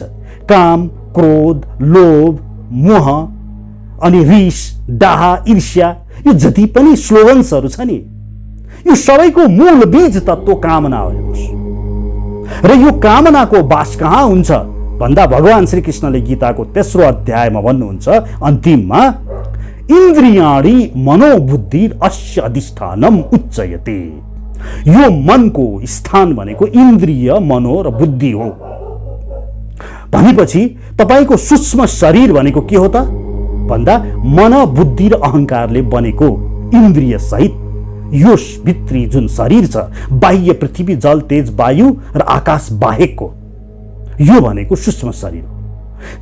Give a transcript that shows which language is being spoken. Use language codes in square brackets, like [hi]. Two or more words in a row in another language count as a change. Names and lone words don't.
[ne] काम, क्रोध, लोभ, मोह, अनि रिस, डाहा, ईर्ष्या, यो जति पनि स्लोगन्सहरू छ नि, यो सबैको मूल बीज तत्व कामना हो। हेर्नुहोस्, र यो कामनाको बास कहाँ हुन्छ भन्दा भगवान श्री कृष्णले गीताको 3रो अध्यायमा भन्नुहुन्छ अन्तिममा, [sa] इन्द्रियाणि मनोबुद्धि अस्य अधिष्ठानम उच्चयते। [ne] यो मनको स्थान भनेको इन्द्रिय, मनो र बुद्धि हो। भनेपछि तपाईको सूक्ष्म शरीर भनेको के हो त भन्दा, मन, बुद्धि र अहंकारले बनेको इन्द्रिय सहित यो भित्री जुन शरीर छ, बाह्य पृथ्वी, जल, तेज, वायु र आकाश बाहेकको, यो भनेको सूक्ष्म शरीर हो।